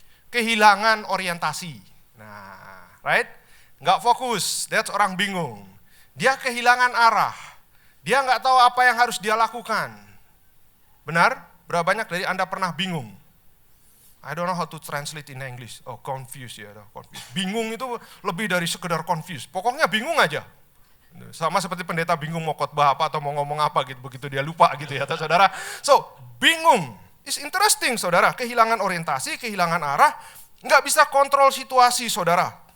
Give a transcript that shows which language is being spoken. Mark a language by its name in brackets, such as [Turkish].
[Indonesian] Kehilangan orientasi. Nah, right? Nggak fokus, that's orang bingung. Dia kehilangan arah. Dia nggak tahu apa yang harus dia lakukan. Benar? Berapa banyak dari Anda pernah bingung? [English] I don't know how to translate in English. Oh, confused ya, confused. [Indonesian] Bingung itu lebih dari sekedar confused. Pokoknya bingung aja. Sama seperti pendeta bingung mau khotbah apa atau mau ngomong apa gitu, begitu dia lupa gitu ya, saudara. So, bingung. [English] It's interesting, [Indonesian] saudara. Kehilangan orientasi, kehilangan arah, nggak bisa kontrol situasi, saudara.